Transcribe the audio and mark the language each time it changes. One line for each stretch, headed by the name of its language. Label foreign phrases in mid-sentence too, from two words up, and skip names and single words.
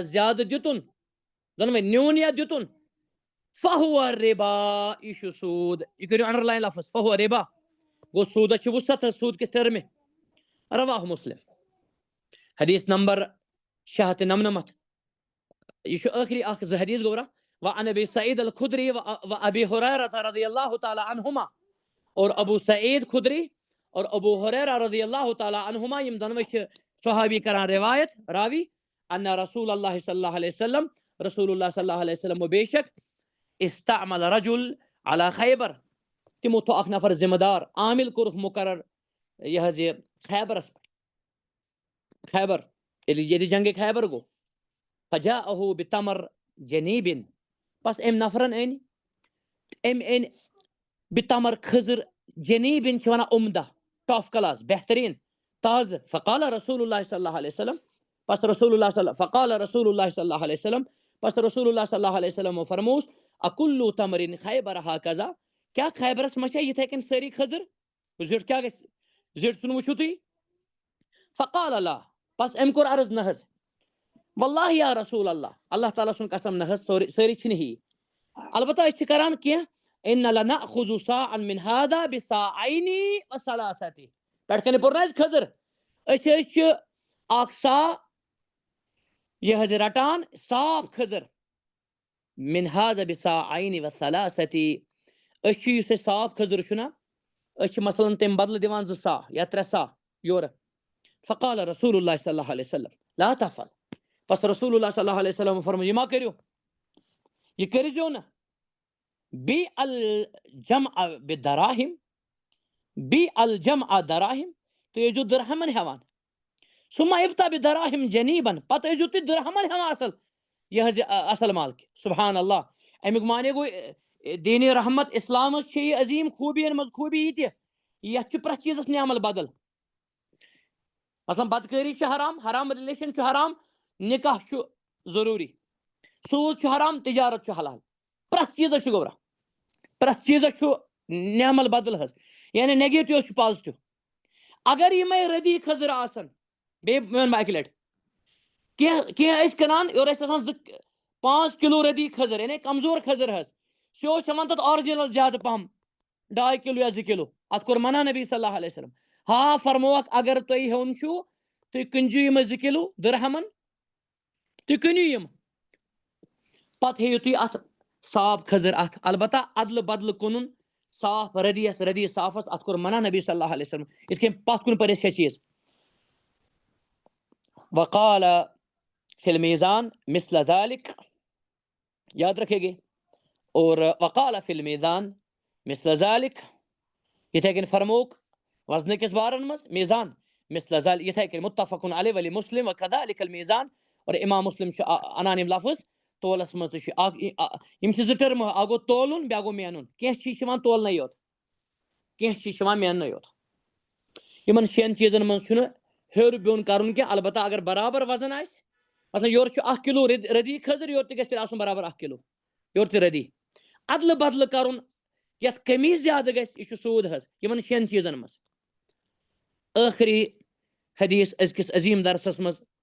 Kashmiri: زیادٕ دیُتُن دۄنوَے نیوٗن یا دیُتُن
Arabic: فہو ربا
Kashmiri: یہِ چھُ سوٗد یہِ کٔرِو
English: under line
Kashmiri: لفظ
Arabic: فہو ربا
Kashmiri: گوٚو سوٗدس چھِ وُسعت حظ سوٗد کِس ٹٔرمہِ رواہ مسلم حدیث نمبر 699 یہ چھُ ٲخری اکھ زٕ حدیث گوٚبرا
Arabic: وعن ابی سعید الخدری وابی ہریرہ رضی اللہ تعالی
Kashmiri: عنہما اور ابو سعید خدری اور ابو ہریرہ
Arabic: رضی اللہ تعالی عنہما
Kashmiri: یم دۄنوَے چھِ صحابی کران روایت راوی ان
Arabic: رسول اللہ صلی اللہ علیہ وسلم رسول اللہ صلی اللہ علیہ وسلم
Kashmiri: بے شک
Arabic: استعمل رجل علی خیبر
Kashmiri: تمو تھوٚو اکھ نفر ذمہ دار عامل کوٚرُکھ مقرر یہ حظ یہ خیبرس پٮ۪ٹھ خیبر ییٚلہِ جنگِ خیبر گوٚو
Arabic: فجاءه بتمر جنیب
Kashmiri: بس أمۍ نفرن أنۍ بتمر کھٔزٕر جنیبن چھِ ونان عمدہ
English: top class
Kashmiri: بہتریٖن تازٕ
Arabic: فقال رسول اللہ صلی اللہ علیہ وسلم
Kashmiri: بس رسول اللہ
Arabic: فقال رسول اللہ صلی اللہ علیہ وسلم
Kashmiri: بس
Arabic: رسول اللہ صلی اللہ علیہ وسلم
Kashmiri: فرموس
Arabic: اکلو تمرن خیبر ہاکذا
Kashmiri: کیا خیبرس منٛز چھا یِتھے کٔنۍ سٲری کھٔزٕر زِٹھ کیٛاہ گژھِ زِٹھ ژھُن وٕچھِو تُہۍ
Arabic: فقال اللہ
Kashmiri: بس أمۍ کوٚر عرض نہ حظ
Arabic: واللہ یا رسول اللہ
Kashmiri: اللہ تعالیٰ سُنٛد قسم نہ حظ سٲری چھِنہٕ ہی البتہ أسۍ چھِ کران کینٛہہ
Arabic: ان لنأخذ صاعا من هذا بصاعين وثلاثة
Kashmiri: پٮ۪ٹھٕ کَنہِ پوٚر نہ حظ کھٔزٕر أسۍ حظ چھِ اکھ صاع یہِ حظ رٹان صاف کھٔزٕر
Arabic: من هذا بصاعين وثلاثة
Kashmiri: أسۍ چھِ یُس اَسہِ صاف کھٔزٕر چھُ نہ أسۍ چھِ مثلاً تمہِ بدلہٕ دِوان 2 صاع یا 3 صاع یورٕ
Arabic: فقال رسول اللہ صلی اللہ علیہ وسلم لا تفعل بس رسول اللہ صلی اللہ علیہ وسلم
Kashmiri: فرمو یہِ ما کٔرِو یہِ کٔرۍزیو نہٕ
Arabic: بی الجمع بدراہم بی الجمع دراہم
Kashmiri: تُہۍ ٲسۍزیو درہمن ہٮ۪وان
Arabic: ثم ابتع بدراہم جنیبن
Kashmiri: پتہٕ ٲسۍزیو تُہۍ درہمن ہٮ۪وان اصل یہِ حظ یہِ اصل مال کہِ سبحان اللہ امیُک معنے گوٚو دیٖنِ رحمت اسلامس چھِ یہِ عظیٖم خوٗبِین منٛز خوٗبی یہِ تہِ یتھ چھُ پرٛٮ۪تھ چیٖزس نعمل بدل مثلاً بدکٲری چھِ حرام حرام رِلیشن چھُ حرام نکاح چھُ ضروٗری سوٗد چھُ حرام تجارت چھُ حلال پرٛٮ۪تھ چیٖزس چھُ گوٚبرا پرٛٮ۪تھ چیٖزس چھُ نعمل بدل حظ یعنی نیگیٹِو چھُ پازٹِو اگر یِمے رٔدی کھٔزٕر آسن بیٚیہِ وَنہٕ بہٕ اکہِ لٹہِ کینٛہہ ٲسۍ کٕنان یورٕ ٲسۍ آسان 5 کِلوٗ رٔدی کھٔزٕر یعنی کمزور کھٔزٕر حظ سُہ اوس ہٮ۪وان تتھ آرجِنل زیادٕ پہم 2 کِلوٗ یا 2 کِلوٗ اتھ کوٚر منع نبی
Arabic: صلی اللہ علیہ وسلم
Kashmiri: ہاں فرمووکھ اگر تُہۍ ہیوٚن چھُو تُہۍ کٕنۍزیو یِمے 2 کِلوٗ درہمن تُہۍ کٕنِو یِم پتہٕ ہیٚیِو تُہۍ اتھ صاف کھٔزٕر اتھ البتہ ادلہٕ بدلہٕ کٕنُن صاف رٔدی صافس اتھ کوٚر منع نبی
Arabic: صلی اللہ علیہ وسلم
Kashmiri: یِتھ کٔنۍ پتھ کُن پٔرِتھ 6 چیٖز
Arabic: وقال فی المیزان مثل ذلك
Urdu: یاد رکھے گے اور
Arabic: وقال فی المیزان مثل ذلك
Kashmiri: یِتھے کٔنۍ فرمووُکھ وزنہٕ کِس بارن منٛز
Arabic: میزان مثل ذلك
Kashmiri: یِتھے کٔنۍ
Arabic: متفق علیہ ولی مسلم وكذلك المیزان
Urdu: اور امام مسلم
Kashmiri: چھُ انان یِم لفظ تولس مز تم زٕ ٹرم اکھ گوٚو تولُن بیٛاکھ گوٚو مینُن کینٛہہ چیٖز چھِ یِوان تولنَے یوت کینٛہہ چیٖز چھِ یِوان میننَے یوت یِمن 6 چیٖزن منٛز چھُنہٕ ہیوٚر بۄن کَرُن کینٛہہ البتہ اگر برابر وزن آسہِ مثلاً یورٕ چھُ 1 کِلوٗ رٔدی کھٔزٕر یورٕ تہِ گژھِ تیٚلہِ آسُن برابر 1 کِلوٗ یورٕ تہِ رٔدی ادلہٕ بدلہٕ کَرُن یتھ کمی زیادٕ گژھِ یہِ چھُ سوٗد حظ یِمن 6 چیٖزن منٛز ٲخری حدیث أزکِس عظیٖم درسس منٛز